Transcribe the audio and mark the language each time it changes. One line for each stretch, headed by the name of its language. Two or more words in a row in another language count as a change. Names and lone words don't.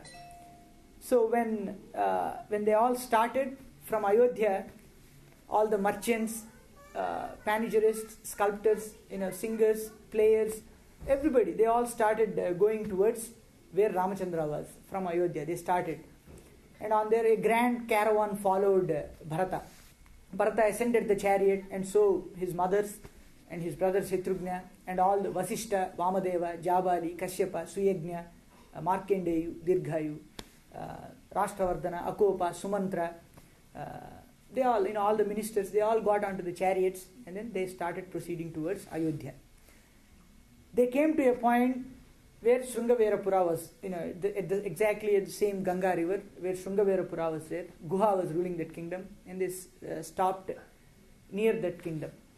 English: So when they all started from Ayodhya, all the merchants, panegyrists, sculptors, singers, players, everybody, they all started going towards where Ramachandra was, from Ayodhya. They started. And on there a grand caravan followed Bharata. Bharata ascended the chariot, and so his mothers and his brother Shatrugna and all the Vasishta, Vamadeva, Jabali, Kashyapa, Suyagnya, Markandeyu, Dirghayu, Rashtravardhana, Akopa, Sumantra, they all, all the ministers, they all got onto the chariots and then they started proceeding towards Ayodhya. They came to a point where Srungaverapura was, exactly at the same Ganga river, where Srungaverapura was there. Guha was ruling that kingdom, and they stopped near that kingdom.